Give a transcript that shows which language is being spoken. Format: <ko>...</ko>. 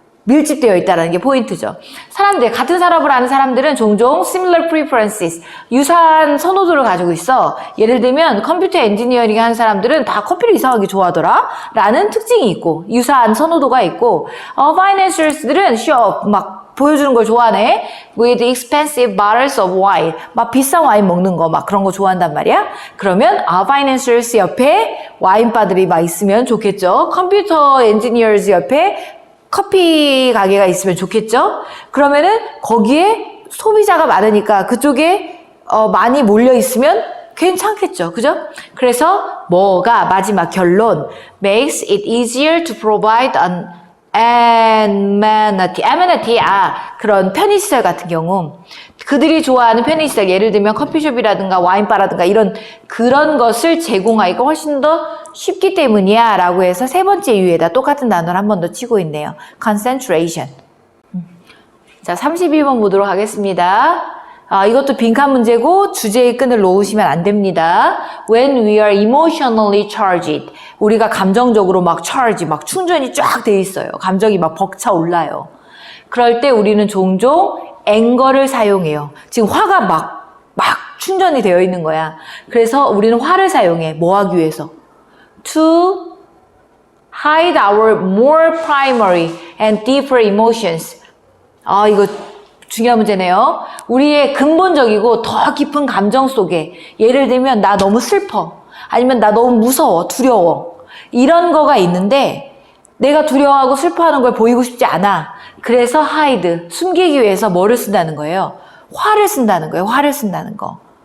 <ko>밀집되어 있다는 게 포인트죠. 사람들, 같은 산업을 하는 사람들은 종종</ko> <en>similar preferences,</en> <ko>유사한 선호도를 가지고 있어. 예를 들면 컴퓨터 엔지니어링 하는 사람들은 다 커피를 이상하게 좋아하더라 라는 특징이 있고 유사한 선호도가 있고 financiers들은 show 막 보여주는 걸 좋아하네.</ko> <en>With expensive bottles of wine.</en> <ko>막 비싼 와인 먹는 거 막 그런 거 좋아한단 말이야. 그러면 financiers 옆에 와인바들이 막 있으면 좋겠죠. 컴퓨터 엔지니어즈 옆에 커피 가게가 있으면 좋겠죠. 그러면은 거기에 소비자가 많으니까 그쪽에 많이 몰려 있으면 괜찮겠죠. 그죠? 그래서 뭐가 마지막 결론</ko> <en>makes it easier to provide an amenity,</en> <ko>그런 편의시설 같은 경우 그들이 좋아하는 편의시설, 예를 들면 커피숍이라든가 와인바라든가 그런 것을 제공하기가 훨씬 더 쉽기 때문이야 라고 해서 세 번째 이유에다 똑같은 단어를 한 번 더 치고 있네요.</ko> <en>concentration.</en> <ko>자, 32번 보도록 하겠습니다. 이것도 빈칸 문제고 주제의 끈을 놓으시면 안 됩니다.</ko> <en>When we are emotionally charged.</en> <ko>우리가 감정적으로 막 충전이 쫙 돼 있어요. 감정이 막 벅차 올라요. 그럴 때 우리는 종종 앵거를 사용해요. 지금 화가 막 충전이 되어 있는 거야. 그래서 우리는 화를 사용해. 뭐 하기 위해서?</ko> <en>To hide our more primary and deeper emotions.</en> <ko>이거 중요한 문제네요. 우리의 근본적이고 더 깊은 감정 속에, 예를 들면 나 너무 슬퍼, 아니면 나 너무 무서워, 두려워, 이런 거가 있는데 내가 두려워하고 슬퍼하는 걸 보이고 싶지 않아. 그래서 hide, 숨기기 위해서 뭐를 쓴다는 거예요? 화를 쓴다는 거예요. 화를 쓴다는 거.</ko>